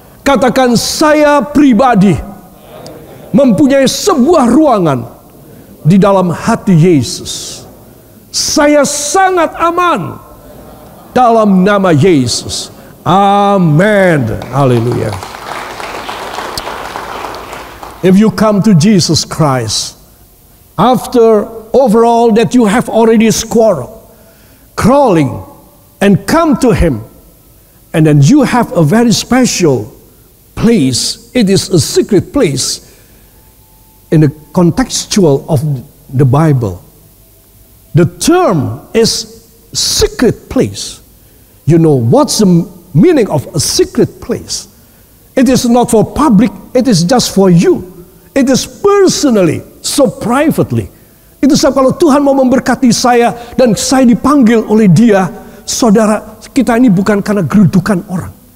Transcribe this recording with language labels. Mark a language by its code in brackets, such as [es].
[id] Katakan, saya pribadi mempunyai sebuah ruangan di dalam hati Yesus. Saya sangat aman dalam nama Yesus. Amin. Haleluya. [en] If you come to Jesus Christ, after overall that you have already crawling, and come to Him, and then you have a very special place. It is a secret place in the contextual of the Bible. The term is secret place. You know what's the meaning of a secret place? It is not for public, it is just for you. It is personally, so privately. [id] Itu sebab kalau Tuhan mau memberkati saya dan saya dipanggil oleh Dia, saudara, kita ini bukan karena gerudukan orang.